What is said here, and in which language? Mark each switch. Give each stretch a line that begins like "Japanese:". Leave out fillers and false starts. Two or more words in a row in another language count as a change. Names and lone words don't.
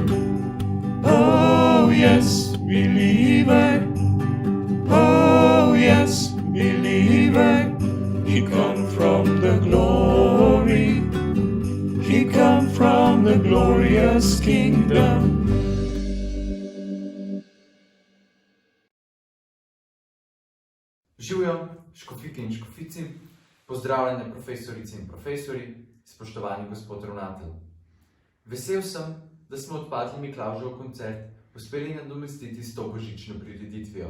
English: Oh yes, believer, oh yes, believer. He come from the glory, he come from the glorious kingdom.
Slovenian: Živjo, škofiki in škofici, pozdravljene profesorice in profesori, spoštovani gospod ravnatelj. Vesel sem, da smo odpadli Miklavžev koncert uspeli nadomestiti s to božično prireditvijo.